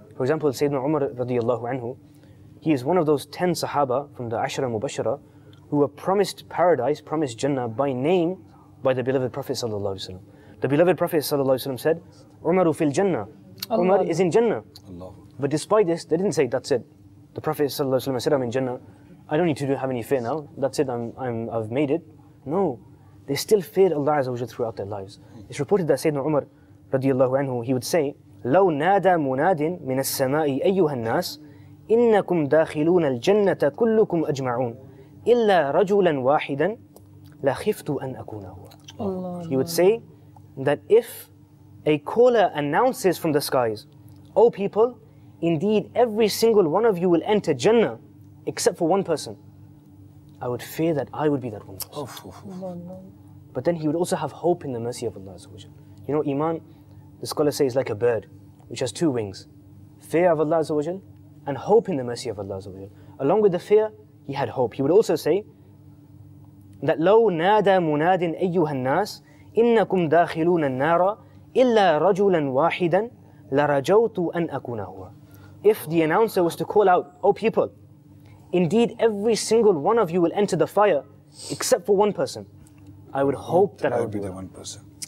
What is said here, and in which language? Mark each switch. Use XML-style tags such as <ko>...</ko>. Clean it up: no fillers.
<en>For example, Sayyidina Umar radiallahu anhu, he is one of those 10 Sahaba from the Ashara Mubashara who were promised paradise, promised Jannah by name by the beloved Prophet sallallahu alaihi wasallam. The beloved Prophet ﷺ said,</en> <ar>Umaru fil Jannah.</ar> <en>Umar is in Jannah. But despite this, they didn't say, that's it. The Prophet ﷺ said, I'm in Jannah. I don't need to have any fear now. That's it, I've made it. No. They still feared Allah Azza wa Jalla throughout their lives. It's reported that Sayyidina Umar radiallahu anhu, he would say,</en> <ar>لو نادى مناد من السماء أيها الناس إنكم داخلون الجنة كلكم أجمعون إلا رجلا واحدا لخفت أن أكون هو.</ar> <en>He would say, that if a caller announces from the skies, O people, indeed every single one of you will enter Jannah except for one person, I would fear that I would be that one person. But then he would also have hope in the mercy of Allah. You know, Iman, the scholars say, is like a bird which has two wings. Fear of Allah and hope in the mercy of Allah. Along with the fear, he had hope. He would also say that</en> <ar>لو نادى مناد أيها الناس إنكم داخلون النار إلا رجلا واحدا لرجوت أن أكون هو.</ar> <en>If the announcer was to call out, O people, indeed every single one of you will enter the fire except for one person, I would hope that I would be that one person.</en>